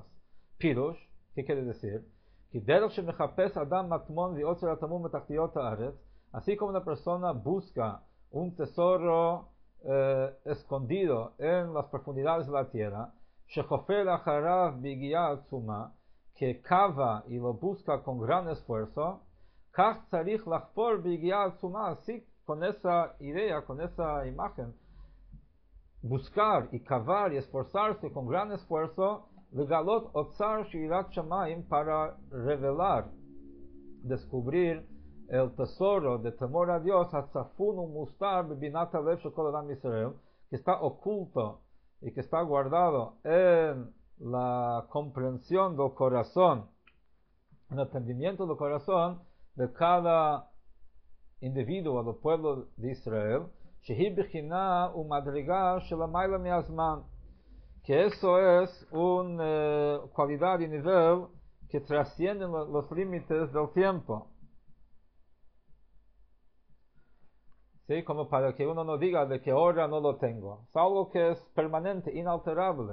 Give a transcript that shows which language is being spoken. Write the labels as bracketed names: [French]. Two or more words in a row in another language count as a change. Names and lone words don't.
[Spanish] Pirush, ¿qué quiere decir? Así como una persona busca un tesoro escondido en las profundidades de la tierra, que cava y lo busca con gran esfuerzo, así con esa idea, con esa imagen, buscar y cavar y esforzarse con gran esfuerzo, [Hebrew] לגלות אוצר יראת שמים, [Spanish] para revelar, descubrir el tesoro de temor a Dios, [Hebrew] הצפון ומוסתר בבינת הלב של כל אדם Yisrael, [Spanish] que está oculto y que está guardado en la comprensión del corazón, en el entendimiento del corazón de cada individuo del pueblo de Israel, [Hebrew] שהיא בחינה ומדרגה שלמעלה מהזמן, [Spanish] que eso es una cualidad y nivel que trasciende los límites del tiempo. ¿Sí? Como para que uno no diga de que ahora no lo tengo. Es algo que es permanente, inalterable.